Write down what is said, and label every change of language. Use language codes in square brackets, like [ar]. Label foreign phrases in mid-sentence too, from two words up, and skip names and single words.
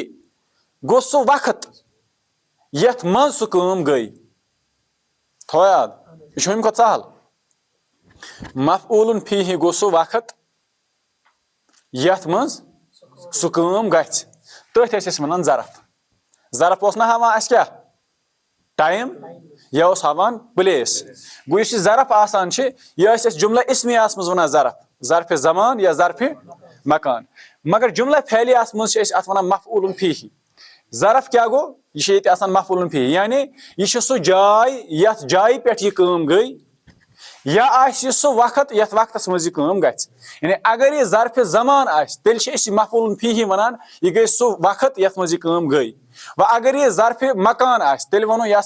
[ks] گو سو وقت یت من سو کام گئی تھو یاد یہ امہ کھت سہل [ar] مفعولن فیہ [ks] گو سو وقت یت من سو کام گژھِ تٔتھۍ ٲسۍ أسۍ ونان ظرف ظرف اوس نہ ہاوان اَسہِ کیٛاہ ٹایم یا اوس ہاوان پلیس گوٚو یُس یہِ ظرف آسان چھِ یہِ ٲسۍ أسۍ جملہ اسمیاہس منٛز ونان ظرف ظرفِ زمان یا ظرفِ مکان مگر جملہ فعلیہس منٛز چھِ أسۍ اتھ ونان [ar] مفعولن فیہ [ks] ظرف کیٛاہ گوٚو یہِ چھِ ییٚتہِ آسان [ar] مفعولن فیہ [ks] یعنی یہِ چھِ سُہ جاے یتھ جایہِ پٮ۪ٹھ یہِ کٲم گٔے یا آسہِ یہِ سُہ وقت یتھ وقتس منٛز یہِ کٲم گژھِ یعنی اگر یہِ ظرفِ زمان آسہِ تیٚلہِ چھِ أسۍ یہِ [ar] مفعولن فیہ [ks] ونان یہِ گٔے سُہ وقت یتھ منٛز یہِ کٲم گٔے وۄنۍ اگر یہِ ظرفِ مکان آسہِ تیٚلہِ ونو یہِ ہسا